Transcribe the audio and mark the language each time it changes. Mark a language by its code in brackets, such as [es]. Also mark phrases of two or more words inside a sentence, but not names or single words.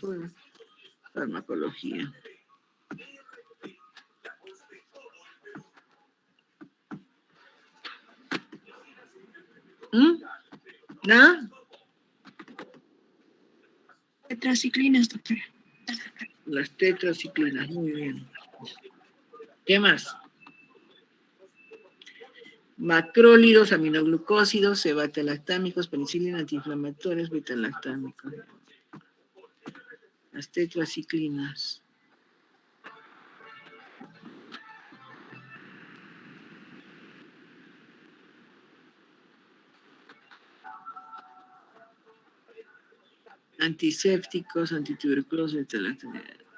[es] Bueno, farmacología. ¿Nada? Tetraciclinas, doctora. Las tetraciclinas, muy bien. ¿Qué más? Macrólidos, aminoglucósidos, beta-lactámicos, penicilina, antiinflamatorios, beta-lactámicos. Las tetraciclinas. Antisépticos, antituberculosos, beta-lactámicos.